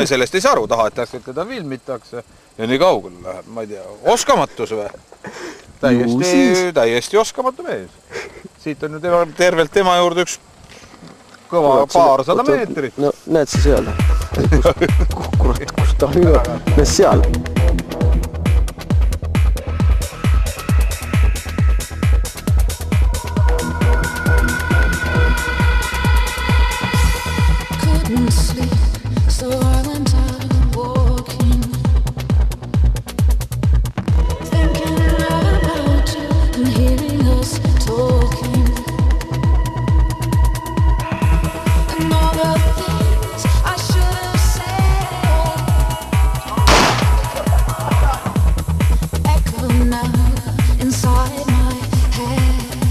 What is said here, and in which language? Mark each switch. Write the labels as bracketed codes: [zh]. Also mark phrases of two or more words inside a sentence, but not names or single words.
[et] Me sellest ei saa aru, tahetakse, et teda filmitakse ja nii kaugele läheb, ma ei tea, oskamatus või? Täiesti oskamatu mees. Siit on ju tervelt tema juurde üks kõva paarsada meetrit. No näed sa seal. Kurat, kus ta on ju? Näed seal. [en] Couldn't sleep, so I went out walking, thinking about you and hearing us talking, and all the things I should have said echo now inside my head.